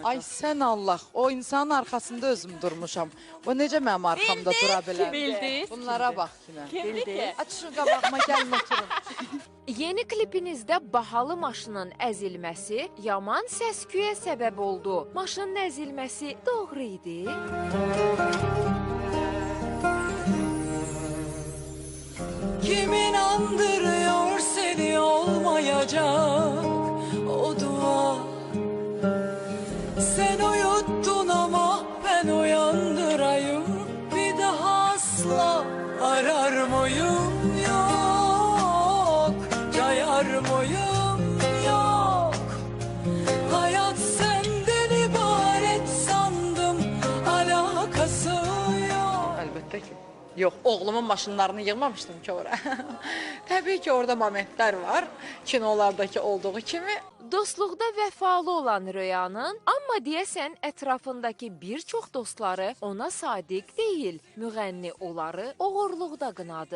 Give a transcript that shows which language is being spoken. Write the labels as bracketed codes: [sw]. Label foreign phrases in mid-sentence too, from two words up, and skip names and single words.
[az] Ay sən Allah, o insanın arxasında özüm durmuşam. O necə mənim arxamda dura bilər? Bildi. Bunlara bax yine. Bildi. Açın qabağıma gəlin oturun. Yeni klipinizdə bahalı maşının əzilməsi yaman səs-küyə səbəb oldu. Maşının əzilməsi doğru idi. [tr] Kim inandırıyor seni olmayacak o dua. Sen uyuttun ama ben uyandırayım. Bir daha asla arar mıyım yok. Cayar mıyım yok. Hayat senden ibaret sandım. Alakası yok. [az] Əlbəttə ki. Yox, oğlumun maşınlarını yığmamışdım ki ora. Təbii ki, orada momentlər var, kinolardakı olduğu kimi. Dostluqda vəfalı olan Röyanın, amma deyəsən ətrafındakı bir çox dostları ona sadiq deyil. Müğənni onları oğurluqda qınadı.